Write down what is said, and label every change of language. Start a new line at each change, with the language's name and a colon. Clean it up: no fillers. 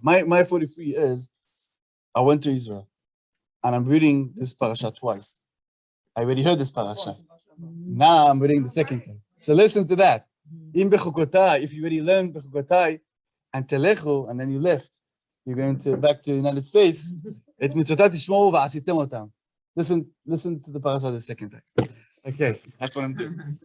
English: My 43 is I went to Israel and I'm reading this parasha twice. I already heard this parasha. Now I'm reading the second time. So listen to that. In בחקותי, if you already learned בחקותי and תלכו, and then you left, you're going back to the United States.
Hebrew: את מצוותיי תשמעו ועשיתם אותם.
English: Listen to the parasha the second time. Okay, that's what I'm doing.